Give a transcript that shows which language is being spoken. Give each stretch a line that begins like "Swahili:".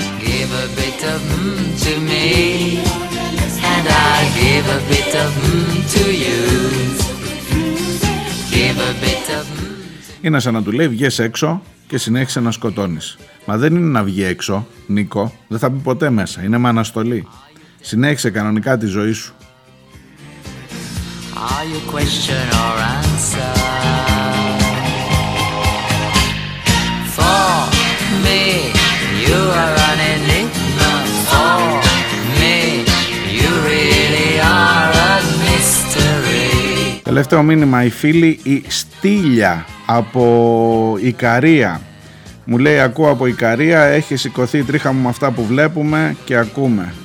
English: Give a bit of to me and I'll give a bit of to you.
Greek: Είναι σαν να του λέει βγες έξω και συνέχισε να σκοτώνεις. Μα δεν είναι να βγει έξω, Νίκο. Δεν θα μπει ποτέ μέσα. Είναι με αναστολή. Συνέχισε κανονικά τη ζωή σου.
English: Are you question or answer? For me, you are an enigma. For me, you really are a mystery.
Greek: Τελευταίο μήνυμα, οι φίλοι, η Στήλια από Ικαρία μου λέει, ακούω από Ικαρία, έχει σηκωθεί η τρίχα μου με αυτά που βλέπουμε και ακούμε.